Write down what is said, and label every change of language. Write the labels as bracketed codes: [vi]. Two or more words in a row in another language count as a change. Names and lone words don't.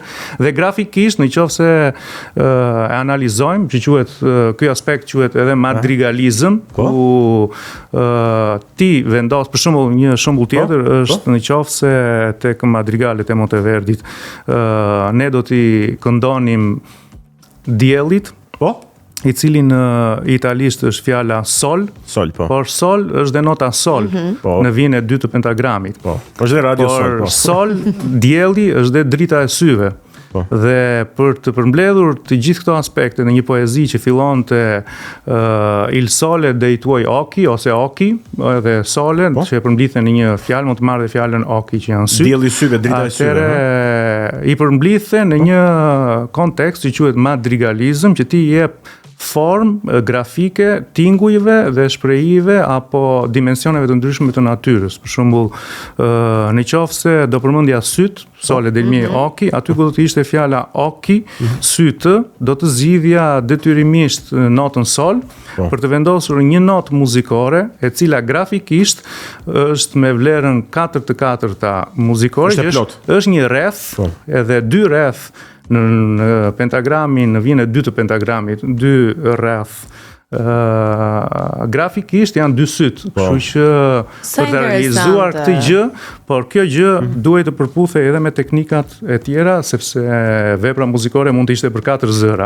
[sq] Dhe grafikisht, nëse e analizojmë, që quhet ky aspekt quhet edhe madrigalizëm, ku ti vendos, për shembull, një shembull tjetër është nëse tek madrigalet e Monteverdit ne do t'i këndonim diellit, i cili në italisht është fjala sol, por sol është dhe nota sol në vijën e dytë të pentagramit. Është dhe radio sol. Por sol, dielli është dhe drita e syve. Dhe për të përmbledhur të gjithë këto aspekte në një poezi që fillon të [it] Il sole dei tuoi occhi [sq] ose occhi dhe sole që e përmblithen në një fjalë, mund të marrë dhe fjalën occhi që janë sy. Dielli i syve, drita e syve. I përmblithen në një kontekst që quhet madrigalizëm, që ti jep formë grafike tingujve dhe shprehive apo dimensioneve të ndryshme të natyrës. Për shembull, nëse do përmendja syt, [it] sole del miei occhi, [sq] aty ku do të ishte fjala occhi, sytë, do të zgjidhja detyrimisht notën sol për të vendosur një notë muzikore, e cila grafikisht është me vlerën 4/4 muzikore, është një rreth, edhe 2 rreth në pentagramin, në vijën e 2 të pentagramit, 2 rreth grafikisht janë 2 syt, kështu që për të realizuar këtë gjë, por kjo gjë duhet të përputhej edhe me teknikat e tjera, sepse vepra muzikore mund të ishte për 4 zëra.